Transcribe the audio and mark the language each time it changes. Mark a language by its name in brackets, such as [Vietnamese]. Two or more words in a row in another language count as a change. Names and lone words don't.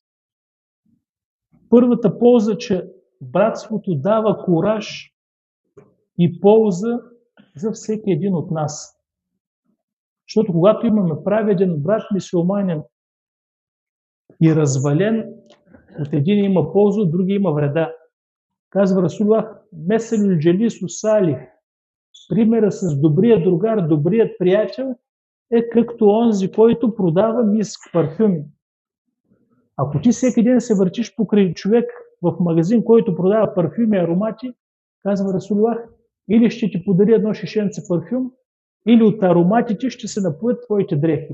[Bulgarian] Първата полза, че братството дава кураж и полза за всеки един от нас. Защото когато имаме праведен брат мюсюлманин и развален, от един има полза, от други има вреда. Казва Расулуллах, [Arabic] مثل الجليس الصالح, [Bulgarian] примера с добрият другар, добрият приятел е както онзи, който продава миск, парфюми. Ако ти всеки ден се въртиш покрай човек в магазин, който продава парфюми, аромати, казва Расулуллах, или ще ти подари едно шишенце парфюм, или от ароматите ще се напоят твоите дрехи.